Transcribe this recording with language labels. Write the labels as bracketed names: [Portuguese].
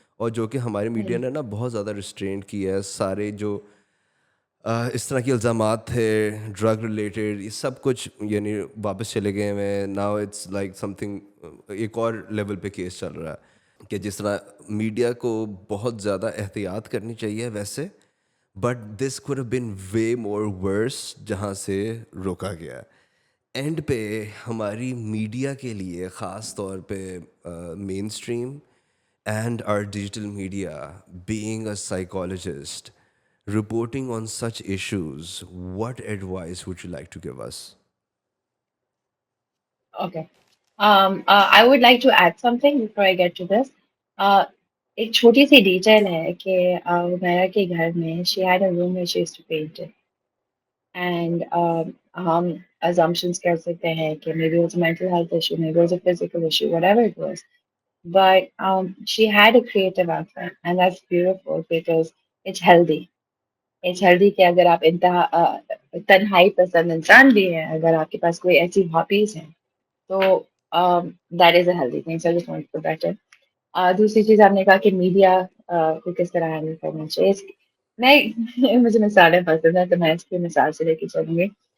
[Urdu] اور جو کہ ہمارے میڈیا نے نا بہت زیادہ ریسٹرینٹ کیا ہے. سارے جو اس طرح کے الزامات تھے ڈرگ ریلیٹڈ یہ سب کچھ یعنی واپس چلے گئے ہیں. [English] now it's like something [Urdu] ایک اور لیول پہ کیس چل رہا ہے کہ جس طرح میڈیا کو بہت زیادہ احتیاط کرنی چاہیے ویسے, [English] but this could have been way more worse [Urdu] جہاں سے روکا گیا. اینڈ پہ ہماری میڈیا کے لیے خاص طور پہ مین stream and [English] our digital media, being a psychologist, reporting on such issues, what advice would you like to give us? Okay. I would like to add something before I get to this. [Urdu] ایک چھوٹی سی detail ہے کہ میرا کے گھر میں [English] she had a room where she used to paint it. And [Urdu] ہم assumptions کر سکتے ہیں کہ [English] maybe it was a mental health issue, maybe it was a physical issue, whatever it was. But she had a creative outlet, and that's beautiful because it's healthy. It's healthy [Urdu] کہ اگر آپ تنہائی پسند انسان بھی ہیں, اگر آپ کے پاس کوئی ایسی ہابیز ہیں تو [English] That is a healthy thing. So just want to better. [Urdu] دوسری چیز آپ نے کہا کہ میڈیا کو کس طرح ہینڈل کرنا چاہیے. میں مجھے مثالیں پسند ہیں تو میں اس کی مثال سے لے کے چلوں گی.